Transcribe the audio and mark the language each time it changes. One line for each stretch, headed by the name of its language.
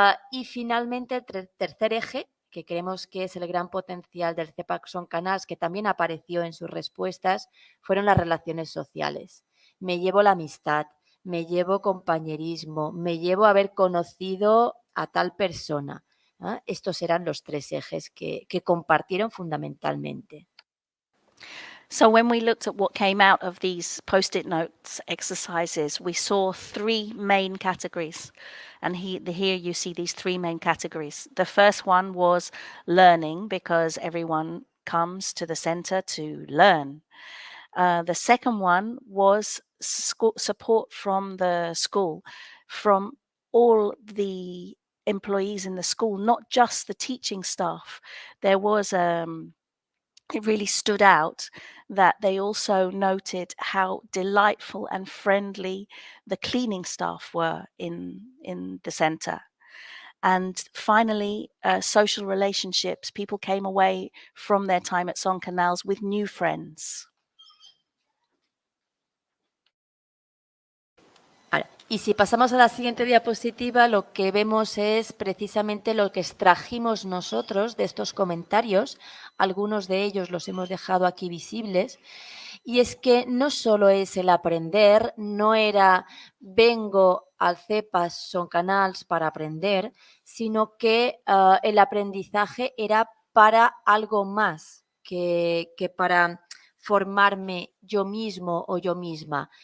Spanish: Y finalmente, el tercer eje, que creemos que es el gran potencial del CEPA Son Canals, que también apareció en sus respuestas, fueron las relaciones sociales. Me llevo la amistad, me llevo compañerismo, me llevo haber conocido a tal persona. Estos eran los 3 ejes que compartieron fundamentalmente.
English: So when we looked at what came out of these post-it notes exercises, we saw 3 main categories. And here you see these 3 main categories. The first one was learning, because everyone comes to the center to learn. The second one was support from the school, from all the employees in the school, not just the teaching staff. There was it really stood out that they also noted how delightful and friendly the cleaning staff were in the center. And finally, social relationships. People came away from their time at Son Canals with new friends.
Spanish: Y si pasamos a la siguiente diapositiva, lo que vemos es precisamente lo que extrajimos nosotros de estos comentarios. Algunos de ellos los hemos dejado aquí visibles. Y es que no solo es el aprender, no era vengo al CEPA Son Canals para aprender, sino que el aprendizaje era para algo más que para formarme yo mismo o yo misma.